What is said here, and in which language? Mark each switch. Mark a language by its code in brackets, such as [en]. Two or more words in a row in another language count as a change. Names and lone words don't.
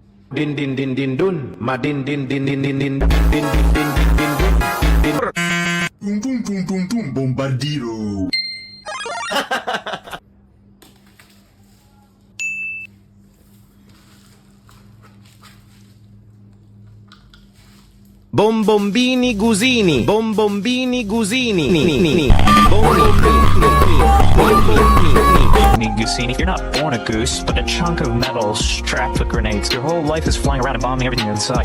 [en] Din din din din dun, ma din din din din din din din din din din din din. Tung tung tung tung tung bombardiro. Bombombini gusini, bombombini gusini. Gusini, you're not born a goose, but a chunk of metal strapped with grenades. Your whole life is flying around and bombing everything in sight.